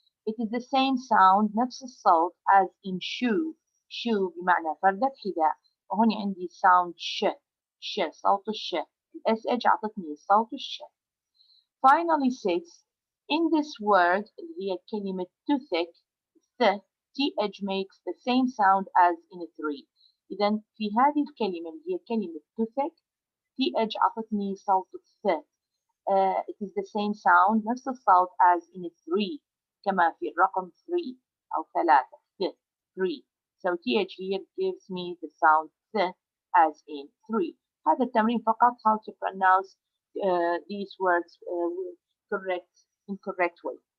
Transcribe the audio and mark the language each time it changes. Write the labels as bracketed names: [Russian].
[English] It is the same sound [Arabic] نفس الصوت [English] as in shoe. [Arabic] shoe بمعنى فردة حذاء، وهون عندي sound ش صوت الش. SH أعطتني صوت الش. [English] Finally 6. In this word [Arabic] اللي هي كلمة [English] toothache TH makes the same sound as in 3. [Arabic] إذا في هذه الكلمة اللي هي كلمة toothache TH أعطتني صوت ث. [English] It is the same sound [Arabic] نفس الصوت [English] as in 3 [Arabic] كما في الرقم 3 [English] أو 3 3. So TH here gives me the sound th as in 3. [Arabic] هذا التمرين فقط [English] how to pronounce these words with incorrect way.